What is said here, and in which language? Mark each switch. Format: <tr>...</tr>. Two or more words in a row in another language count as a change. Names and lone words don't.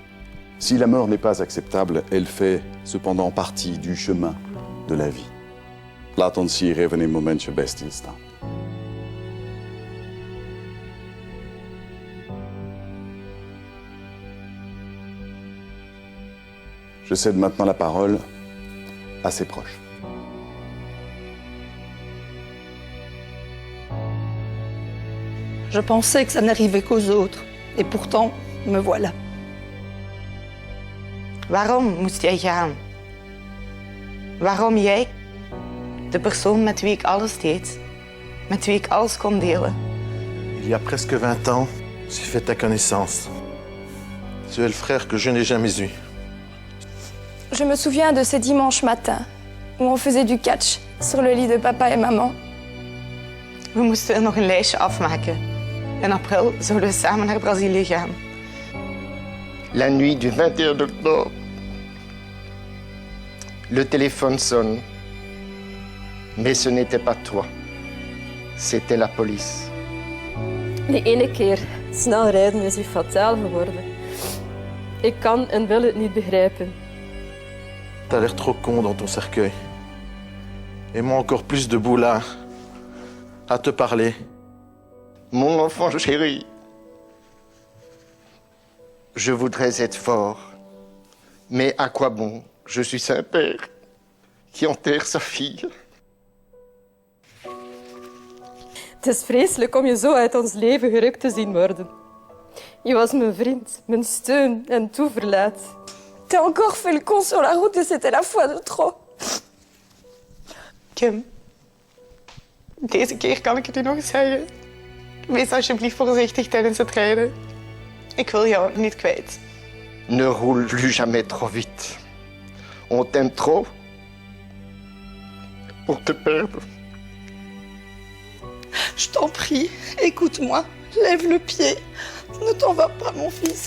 <fr>Si la mort n'est pas acceptable, elle fait cependant partie du chemin de la vie.</fr> <nl>Laat ons hier even een momentje bij stilstaan.</nl> <fr>Je cède maintenant la parole à ses proches. Je pensais que ça n'arrivait qu'aux autres. Et pourtant, me voilà.</fr> <nl>Waarom moest jij gaan? Waarom jij? De persoon met wie ik alles deed. Met wie ik alles kon delen.</nl> <fr>Il y a presque 20 ans, j'ai fait ta connaissance. Tu es le frère que je n'ai jamais eu. Je me souviens de ces dimanches matins où on faisait du catch sur le lit de papa et maman.</fr> <nl>We moesten nog een lijstje afmaken. In april zouden we samen naar Brazilië gaan.</nl> <fr>La nuit du 21 octobre, le téléphone sonne. Mais ce n'était pas toi. C'était la police.</fr> <nl>Die ene keer snel rijden is hier fataal geworden. Ik kan en wil het niet begrijpen.</nl> <fr>T'as l'air trop con dans ton cercueil. Et moi encore plus debout là, à te parler. Mon enfant chéri, je voudrais être fort, mais à quoi bon? Je suis un père qui enterre sa fille.</fr> <nl>Het is vreselijk om je zo uit ons leven gerukt te zien worden. Je was mijn vriend, mijn steun en toeverlaat.</nl> <fr>T'as encore fait le con sur la route et c'était la fois de trop.</fr> <nl>Kim, deze keer kan ik het u nog zeggen. Wees alsjeblieft voorzichtig tijdens het rijden. Ik wil jou niet kwijt.</nl> <fr>Ne roule plus jamais trop vite. On t'aime trop pour te perdre. Je t'en prie, écoute-moi. Lève le pied. Ne t'en va pas, mon fils.</fr>